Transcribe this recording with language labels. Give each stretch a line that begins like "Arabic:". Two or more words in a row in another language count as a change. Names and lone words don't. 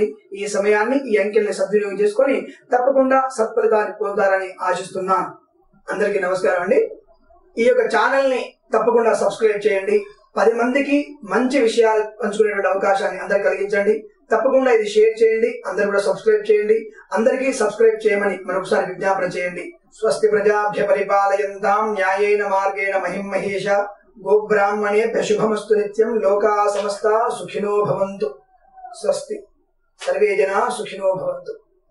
Telugu: ఈ సమయాన్ని ఈ అంకెల్ని సద్వినియోగం చేసుకొని తప్పకుండా సత్ఫలితాన్ని పొందుతారని ఆశిస్తున్నాను. అందరికీ నమస్కారం అండి. ఈ యొక్క ఛానల్ ని తప్పకుండా సబ్స్క్రైబ్ చేయండి. 10 మందికి మంచి విషయాలు పంచుకునేటువంటి అవకాశాన్ని అందరికి కలిగించండి. తప్పకుండా ఇది షేర్ చేయండి. అందరూ కూడా సబ్స్క్రైబ్ చేయండి. అందరికీ సబ్స్క్రైబ్ చేయమని మరొకసారి విజ్ఞాపన చేయండి.
Sanskrit: స్వస్తి ప్రజాభ్య పరిపాలయంతాం న్యాయేన మార్గేణ మహిం మహేష. గోబ్రాహ్మణేభ్య శుభమస్తు నిత్యం. లోకా సమస్తా సుఖినో భవంతు. స్వస్తి. సర్వే జనా సుఖినో భవంతు.